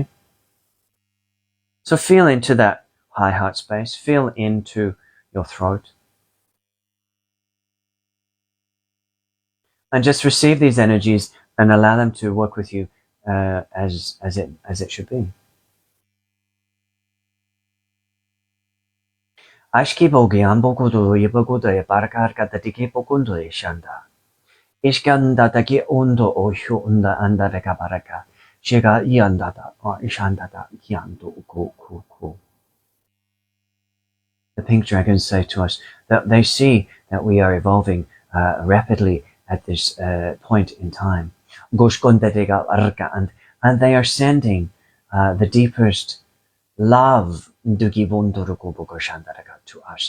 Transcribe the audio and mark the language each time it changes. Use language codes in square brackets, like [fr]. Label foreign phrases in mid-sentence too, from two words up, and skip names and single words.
[en] So feel into that high heart space. Feel into your throat, and just receive these energies and allow them to work with you as it should be. Ashki bogi ambokudo yibokudo e barakar datiki pokundo e shanda. Ishkanda taki undo o unda anda reka baraka. Shega yandada or ishandada yando ku. The pink dragons say to us that they see that we are evolving rapidly at this point in time. And they are sending the deepest love to us.